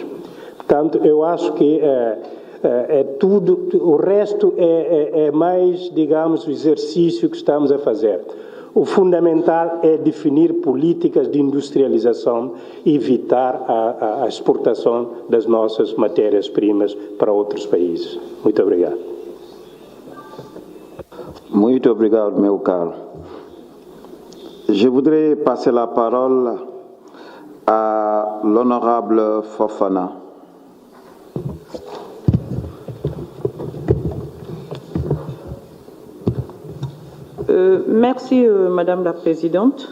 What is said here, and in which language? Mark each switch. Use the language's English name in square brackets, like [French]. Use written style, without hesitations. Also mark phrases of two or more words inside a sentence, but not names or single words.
[Portuguese] Portanto, eu acho que é tudo, o resto é mais, digamos, o exercício que estamos a fazer. O fundamental é definir políticas de industrialização e evitar a exportação das nossas matérias-primas para outros países. Muito obrigado. Muito obrigado, meu caro. [French] Je voudrais passer la parole à l'honorable Fofana. Merci, Madame la Présidente.